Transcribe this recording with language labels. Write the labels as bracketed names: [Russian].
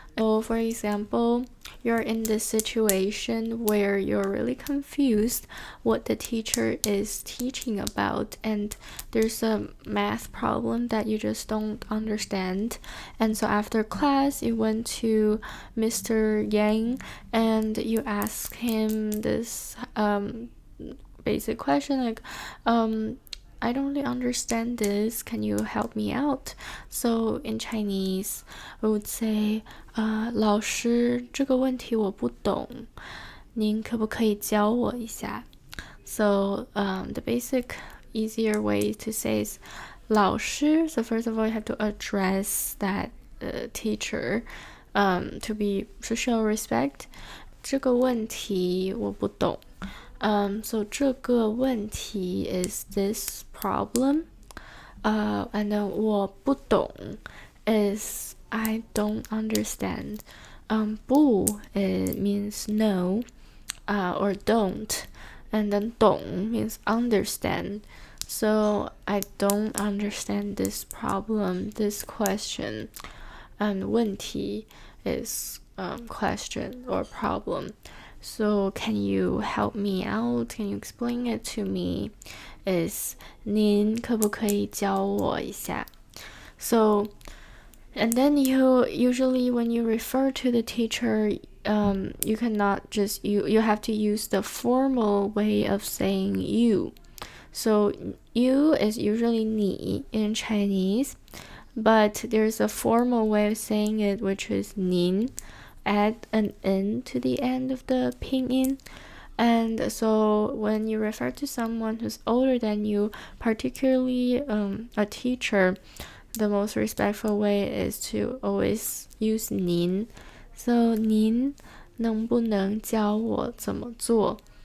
[English] So for example, you're in this situation where you're really confused what the teacher is teaching about, and there's a math problem that you just don't understand. And so after class, you went to Mr. Yang and you asked him this basic question like, I don't really understand this, can you help me out? So in Chinese, we would say, [Chinese] 老师，这个问题我不懂，您可不可以教我一下? [English] So the basic easier way to say is 老师. So first of all, you have to address that teacher. to show respect. [Chinese] 这个问题我不懂。 [English] So 这个问题 is this problem. And then 我不懂 is I don't understand. 不 it means no, or don't. And then 懂 means understand. So I don't understand this problem, this question. And 问题 is question or problem. So can you help me out? Can you explain it to me? [Chinese] Is 您可不可以教我一下? [English] So, and then you usually when you refer to the teacher, you cannot just you have to use the formal way of saying you. So you is usually 你 in Chinese, but there's a formal way of saying it, which is 您. Add an n to the end of the pinyin. And so when you refer to someone who's older than you, particularly a teacher, the most respectful way is to always use 您. [Chinese] So 您能不能教我怎么做?